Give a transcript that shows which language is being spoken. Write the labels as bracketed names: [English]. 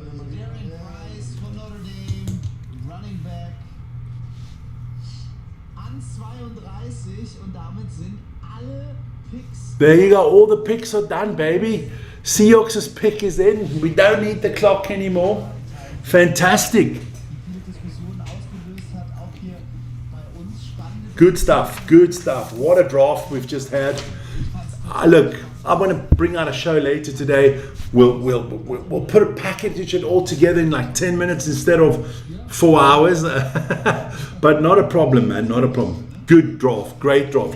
[German] Darren Price von Notre Dame, Running Back, an 32 und damit sind alle Picks. [English] There you go. All the picks are done, baby. Seahawks' pick is in. We don't need the clock anymore. Fantastic. [German] Viele Diskussionen ausgelöst hat, auch hier bei uns spannende. [English] Good stuff. Good stuff. What a draft we've just had. Look, I'm going to bring out a show later today. We'll put a package it all together in like 10 minutes instead of 4 hours. But not a problem, man. Not a problem. Good draft. Great draft.